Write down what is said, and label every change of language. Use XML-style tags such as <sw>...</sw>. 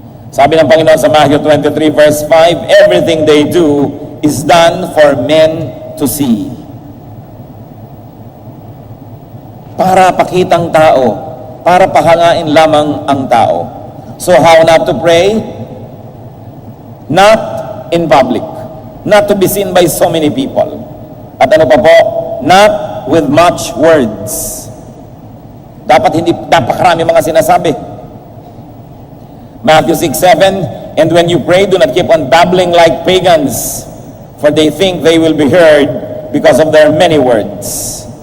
<tl>Sabi ng Panginoon sa</tl> <en>Matthew 23 verse 5, everything they do is done for men to see.</en> <tl>Para pakitang tao, para pahangain lamang ang tao.</tl> <en>So how not to pray? Not in public. Not to be seen by so many people.</en> <tl>At ano pa po?</tl> <en>Not with much words.</en> <tl>Dapat hindi napakarami mga sinasabi.</tl> <en>Matthew 6:7, and when you pray, do not keep on babbling like pagans, for they think they will be heard because of their many words.</en>